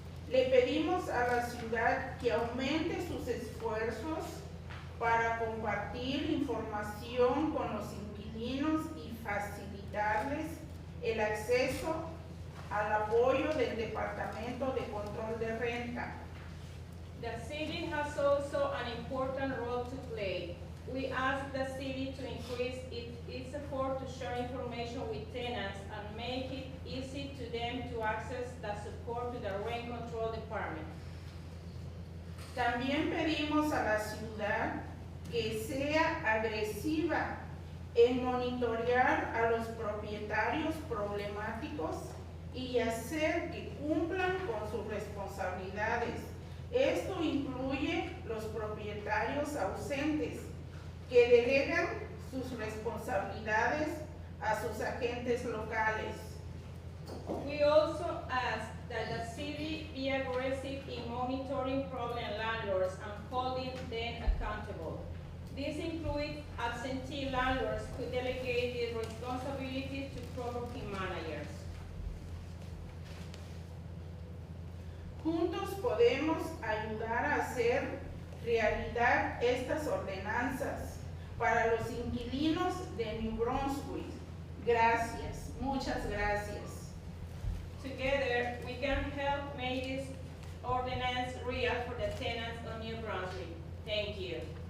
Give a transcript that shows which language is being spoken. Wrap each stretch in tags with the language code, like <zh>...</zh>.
<es>Le pedimos a la ciudad que aumente sus esfuerzos para compartir información con los inquilinos y facilitarles el acceso al apoyo del Departamento de Control de Renta.</es> <en>The city has also an important role to play. We ask the city to increase its effort to share information with tenants and make it easy to them to access the support to the rent control department.</en> <es>También pedimos a la ciudad que sea agresiva en monitorear a los propietarios problemáticos y hacer que cumplan con sus responsabilidades. Esto incluye los propietarios ausentes, que delegan sus responsabilidades a sus agentes locales.</es> <en>We also ask that the city be aggressive in monitoring problem landlords and holding them accountable. This includes absentee landlords who delegate the responsibility to property managers.</en> <es>Juntos podemos ayudar a hacer realidad estas ordenanzas para los inquilinos de New Brunswick. Gracias, muchas gracias.</es> <en>Together, we can help make this ordinance real for the tenants of New Brunswick. Thank you.</en>